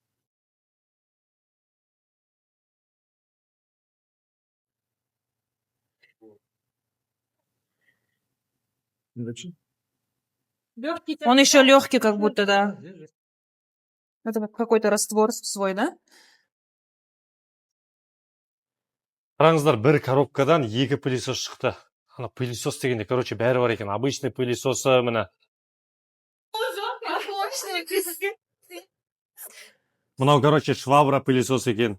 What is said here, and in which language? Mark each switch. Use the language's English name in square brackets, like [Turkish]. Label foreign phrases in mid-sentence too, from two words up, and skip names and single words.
[Russian] Он еще легкий, как будто, да. Это как какой-то раствор свой, да? [Kazakh] Қараңыздар, бір коробкадан екі пылесос шықты. Ана пылесос дегенде, короче, бәрі бар екен. [Russian] Обычный пылесосы, міне. [Kazakh] Мынау, короче, швабра пылесос екен.